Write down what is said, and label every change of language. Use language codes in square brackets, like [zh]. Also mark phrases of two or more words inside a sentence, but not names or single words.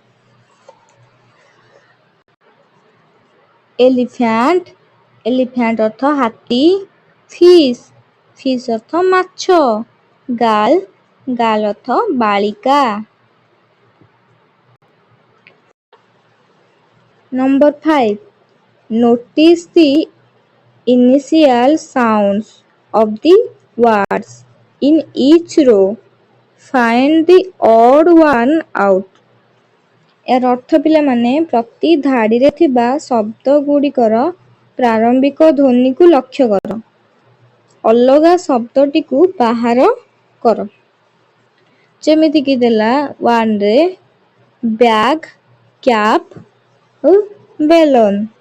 [or] ଏଲିଫ୍ୟାଣ୍ଟ। ଏଲିଫ୍ୟାଣ୍ଟ ଅର୍ଥ ହାତୀ। ଫିସ୍। ଫିସ୍ ଅର୍ଥ ମାଛ। ଗାର୍ଲ। ଗାର୍ଲ ଅର୍ଥ ବାଳିକା। ନମ୍ବର 5. [en] Notice the initial sounds of the words in each row. Find the odd one out. [or] ଏହାର ଅର୍ଥ ପିଲାମାନେ ପ୍ରତି ଧାଡ଼ିରେ ଥିବା ଶବ୍ଦ ଗୁଡ଼ିକର ପ୍ରାରମ୍ଭିକ ଧ୍ୱନିକୁ ଲକ୍ଷ୍ୟ କର। ଅଲଗା ଶବ୍ଦଟିକୁ ବାହାର କର। ଯେମିତିକି ଦେଲା 1ରେ ବ୍ୟାଗ୍, କ୍ୟାପ୍ ଓ ବେଲୁନ୍।